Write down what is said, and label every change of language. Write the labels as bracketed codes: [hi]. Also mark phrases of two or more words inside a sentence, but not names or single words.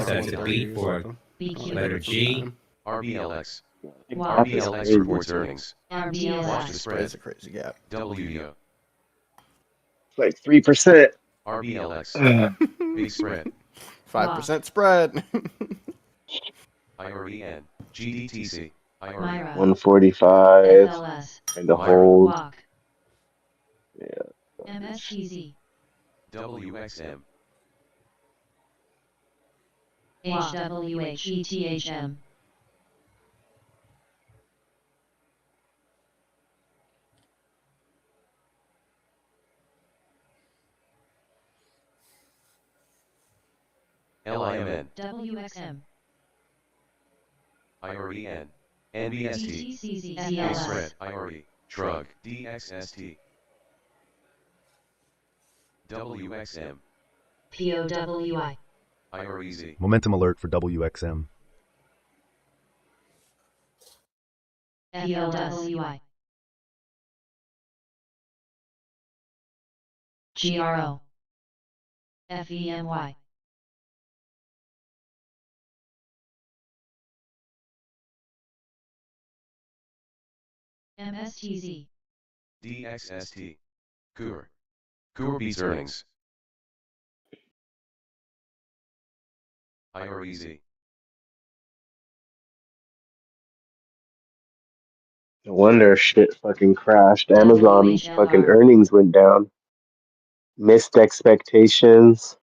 [en] That's a beat for letter G. RBLX. The gap is RBLX crazy. reports earnings. Watch the RBLX. spread. It's a crazy gap. WU. It's like 3%. RBLX. Big spread. 5% spread. IREN. GDTC. IRE. Myra. 145. FLS. And the hold. Walk. MSTZ. WXM. HWHETHM. LIMN. WXM. IREN. NBST. DTCZ. Big spread. IRE. Shrug. DXST. WXM. POWI. IREZ. Momentum alert for WXM. FLWI. GRO. FEMY. MSTZ. DXST. Coor. Coor beats earnings. IREZ. No wonder shit fucking crashed. Amazon fucking earnings went down. Missed expectations.